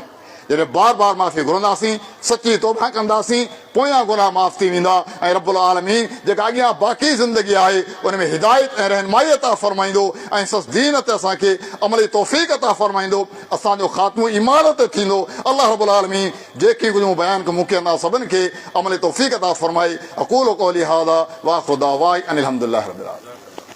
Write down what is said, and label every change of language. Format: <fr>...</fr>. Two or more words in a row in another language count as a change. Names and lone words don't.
<sd>जॾहिं बार बार माफ़ी घुरंदासीं, सची तौबा कंदासीं, पोयां गुनाह माफ़ थी वेंदा ऐं</sd> <ar>رب العالمين</ar> <sd>जेका अॻियां बाक़ी ज़िंदगी आहे उन में हिदायत ऐं रहनुमाई अता फरमाईंदो ऐं सस दीन ते असांखे अमली तौफ़ीक़ अता फरमाईंदो। असांजो ख़ात्मो ईमान ते थींदो।</sd> <ar>الله رب العالمين</ar> <sd>जेकी कुझु बयान कयूं मूंखे अञा सभिनि खे अमली तौफ़ीक़ अता फरमाए।</sd> <ar>أقول قولي هذا وآخر دعوانا أن الحمد لله رب العالمين.</ar>